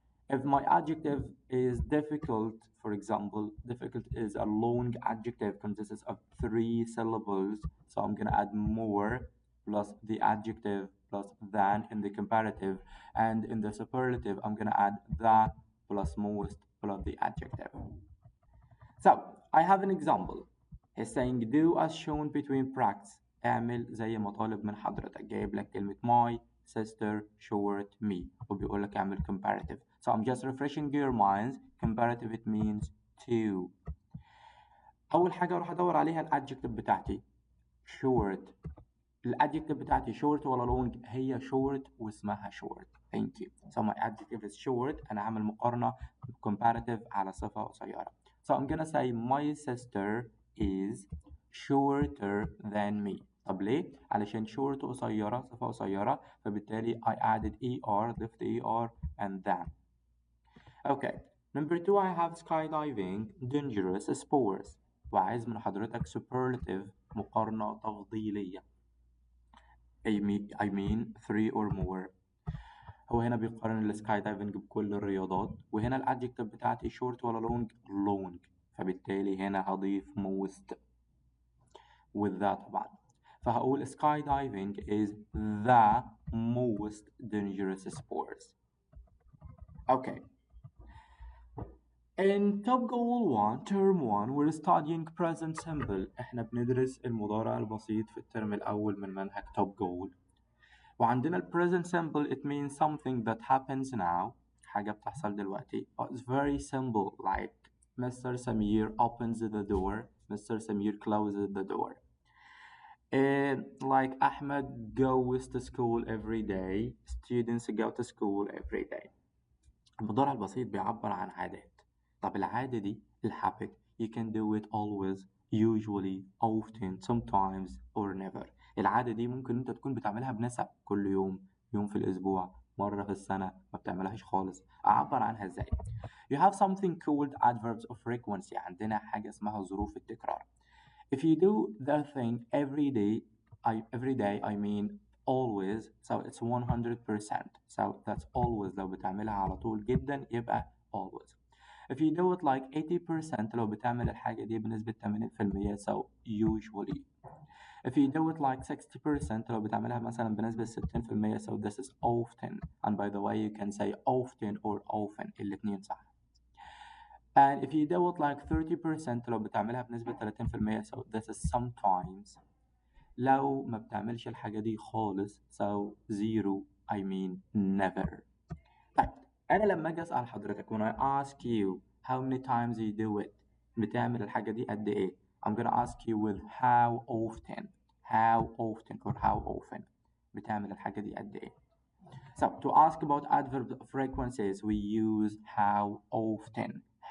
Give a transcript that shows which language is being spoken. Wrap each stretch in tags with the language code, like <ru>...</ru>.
<en>If my adjective is difficult, for example, difficult is a long adjective, consists of three syllables, so I'm gonna add more plus the adjective plus than in the comparative, and in the superlative, I'm gonna add the plus most plus the adjective. So I have an example. He's saying do as shown between brackets.</en> <ar>اعمل زي ما طالب من حضرتك. جايب لك كلمة my sister short me وبيقول لك اعمل comparative.</ar> <en>So I'm just refreshing your minds. Comparative it means two.</en> <ar>أول حاجة أروح أدور عليها الادجكتيف بتاعتي short. الادجكتيف بتاعتي short ولا long؟ هي short واسمها short.</ar> <en>Thank you. So my adjective is short.</en> <ar>أنا عامل مقارنة comparative على صفة قصيرة.</ar> <en>So I'm gonna say my sister is shorter than me.</en> <ar>طب ليه؟ علشان short قصيرة، صفة قصيرة، فبالتالي</ar> <en>I added er,</en> <ar>ضفت er and than.</ar> <en>Okay. Number two, I have skydiving, dangerous sports.</en> <ar>وعايز من حضرتك superlative مقارنة تفضيلية.</ar> <en>I mean three or more.</en> <ar>هو هنا بيقارن السكاي دايفنج بكل الرياضات، وهنا الادجكتيف بتاعتي شورت ولا لونج؟ لونج، فبالتالي هنا هضيف most with that طبعا، فهقول</ar> <en>sky diving is the most dangerous sports. Okay. In Top Goal 1 Term 1 we're studying present simple.</en> <ar>احنا بندرس المضارع البسيط في الترم الأول من منهج Top Goal. وعندنا ال</ar> <en>present simple it means something that happens now،</en> <ar>حاجة بتحصل دلوقتي.</ar> <en>It's very simple like Mr. Samir opens the door, Mr. Samir closes the door. Like Ahmed goes to school every day, students go to school every day.</en> <ar>المضارع البسيط بيعبر عن عادات. طب العادة دي</ar> <en>الhabit you can do it always, usually, often, sometimes or never.</en> <ar>العادة دي ممكن انت تكون بتعملها بنسب كل يوم، يوم في الأسبوع، مرة في السنة، ما بتعملهاش خالص. أعبر عنها ازاي؟</ar> <en>You have something called adverbs of frequency.</en> <ar>عندنا حاجة اسمها ظروف التكرار.</ar> <en>If you do the thing every day I mean always, so it's 100%. So that's always</en> <ar>لو بتعملها على طول جدا يبقى always.</ar> <en>If you do it like 80%</en> <ar>لو بتعمل الحاجة دي بنسبة 80%،</ar> <en>so usually. If you do it like 60%</en> <ar>لو بتعملها مثلا بنسبة 60%،</ar> <en>so this is often. And by the way you can say often or often،</en> <ar>الاتنين صح.</ar> <en>And if you do it like 30%</en> <ar>لو بتعملها بنسبة 30%،</ar> <en>so this is sometimes.</en> <ar>لو ما بتعملش الحاجة دي خالص</ar> <en>so zero I mean never.</en> <ar>طيب أنا لما أجي أسأل حضرتك</ar> <en>when I ask you how many times you do it</en> <ar>بتعمل الحاجة دي قد إيه؟</ar> <en>I'm gonna ask you with how often or how often بتعمل الحاجة دي قد إيه. So to ask about adverb frequencies we use how often.</en>